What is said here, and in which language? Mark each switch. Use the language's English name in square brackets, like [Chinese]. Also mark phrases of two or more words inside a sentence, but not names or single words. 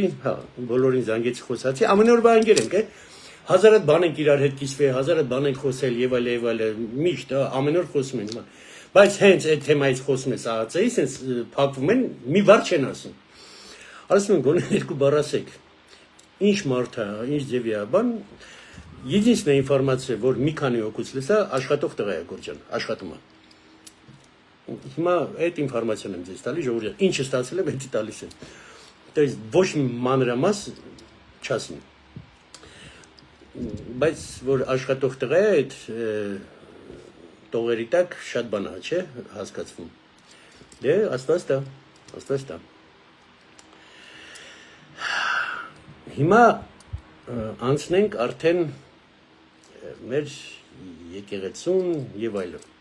[Armenian] հա, բոլորին զանգեցի խոսացի, ամեն օր բան ընկեր ենք, հազար հատ բան ենք իրար հետ կիսվել, հազար հատ բան ենք խոսել եւ այլ, միշտ, ամեն օր խոսում ենք, բայց հենց այդ թեմայից խոսում ես ԱԱԾ-ի, sense փակվում են, մի բառ չեն ասում։ Ասում են գոնե երկու բառ ասեք։ Ինչ մարդ է, ինչ ձևի է, բան [Russian] единственная информация, [Armenian] որ մի քանի օգուց լսա, աշխատող տղա է Գորջան, աշխատում է։ Հիմա այդ ինֆորմացիան եմ ձեզ տալի, ժողովուրդ, ինչը ստացել եմ, դա տալիս եմ։ [Russian] То есть [Armenian] ոչ մանրամաս չասին։ Բայց որ աշխատող տղա է, այդ տողերի տակ շատ բան է, չէ, հասկացվում։ Դե, աստված դա։ Հիմա անցնենք արդեն մեր եկեղեցուն եւ այլն։